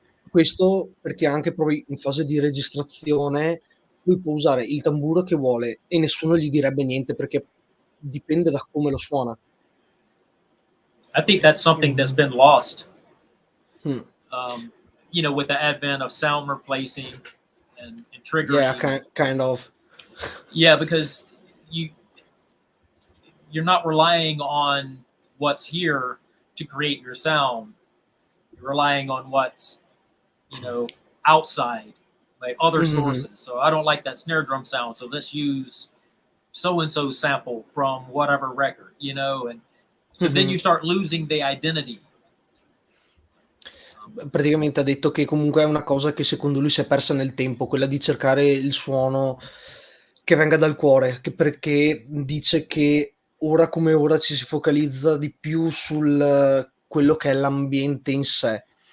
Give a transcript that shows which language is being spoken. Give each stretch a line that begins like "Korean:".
Italian: Questo perché anche proprio in fase di registrazione lui può usare il tamburo che vuole e nessuno gli direbbe niente, perché dipende da come lo suona.
English: I think that's something that's been lost. Hmm. You know, with the advent of sound replacing and triggering. Yeah, kind of. Yeah, because you're not relying on what's here to create your sound. You're relying on what's, you know, outside, like other sources. So I don't like that snare drum sound, so let's use so-and-so sample from whatever record, you know, and so then you start losing the identity.
Italian: Praticamente ha detto che comunque è una cosa che secondo lui si è persa nel tempo, quella di cercare il suono che venga dal cuore, perché dice che ora come ora ci si focalizza di più sul quello che è l'ambiente in sé,